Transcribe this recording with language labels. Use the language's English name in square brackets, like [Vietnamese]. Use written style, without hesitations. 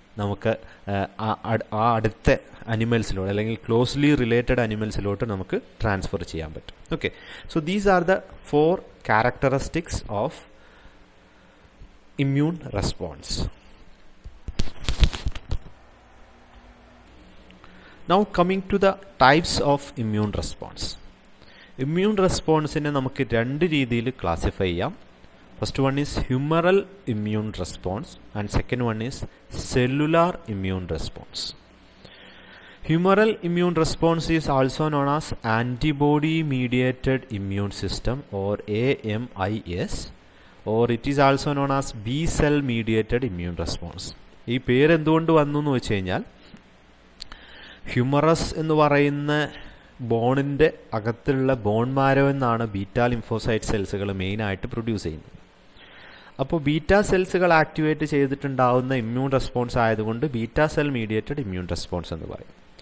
[Malayalam] നമുക്ക് ആ അടുത്ത അനിമൽസിലോട്ട് അല്ലെങ്കിൽ ക്ലോസ്ലി റിലേറ്റഡ് അനിമൽസിലോട്ട് നമുക്ക് ട്രാൻസ്ഫർ ചെയ്യാൻ പറ്റും. [English] Okay, so these are the 4 characteristics of immune response. Now coming to the types of immune response. [Malayalam] Immune response നെ നമുക്ക് 2 രീതിയിൽ ക്ലാസിഫൈ ചെയ്യാം. [English] First one is humoral immune response and second one is cellular immune response. Humoral immune response is also known as antibody mediated immune system or AMIS, or it is also known as B cell mediated immune response. [Malayalam] ഈ പേര് എന്തുകൊണ്ട് വന്നു എന്ന് വെച്ച് കഴിഞ്ഞാൽ humorous എന്ന് പറയുന്ന ബോണിൻ്റെ അകത്തുള്ള ബോൺ മാരോ എന്നാണ് ബീറ്റാ ലിംഫോസൈറ്റ് സെൽസുകൾ മെയിനായിട്ട് പ്രൊഡ്യൂസ് ചെയ്യുന്നത്. അപ്പോൾ ബീറ്റാ സെൽസുകൾ ആക്ടിവേറ്റ് ചെയ്തിട്ടുണ്ടാവുന്ന ഇമ്മ്യൂൺ റെസ്പോൺസ് ആയതുകൊണ്ട് beta cell mediated immune response എന്ന് പറയും.